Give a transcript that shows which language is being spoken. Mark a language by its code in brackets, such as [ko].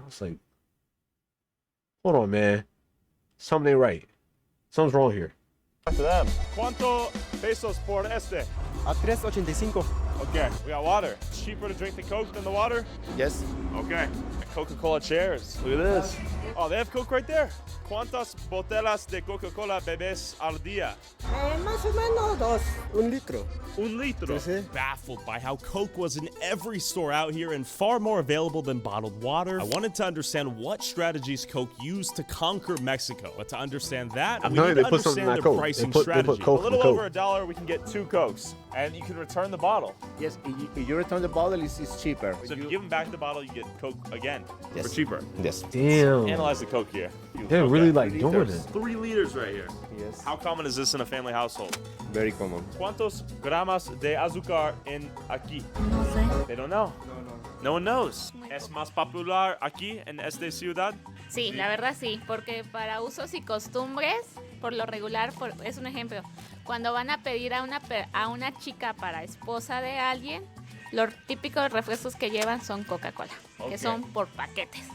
[en] I was like, hold on, man, something ain't right. Something's wrong here. To them. [es] ¿Cuánto pesos por este? A 3.85. [en] Okay, we got water. It's cheaper to drink the Coke than the water? Yes. Okay. Coca-Cola chairs. Look at this. Oh, they have Coke right there. [es] ¿Cuántas botellas de Coca-Cola bebes al día? Más o menos dos. Un litro. Un litro. Sí. [en] Baffled by how Coke was in every store out here and far more available than bottled water, I wanted to understand what strategies Coke used to conquer Mexico. But to understand that, we need to understand their pricing strategy. A little over $1, we can get 2 Cokes, and you can return the bottle. Yes, if you return the bottle, it's cheaper. So if you give them back the bottle, you get Coke again for Yes. cheaper. Yes. Damn. Analyze the Coke here. They're really like doing it. 3 liters right here. Yes. How common is this in a family household? Very common. [es] ¿Cuántos gramos de azúcar en aquí? No sé. [en] They don't know. No one knows. [es] ¿Es más popular aquí en esta ciudad? Sí, la verdad sí, porque para usos y costumbres, por lo regular, es un ejemplo, cuando van a pedir a una chica para esposa de alguien, los típicos refrescos que llevan son Coca-Cola, que son por paquetes.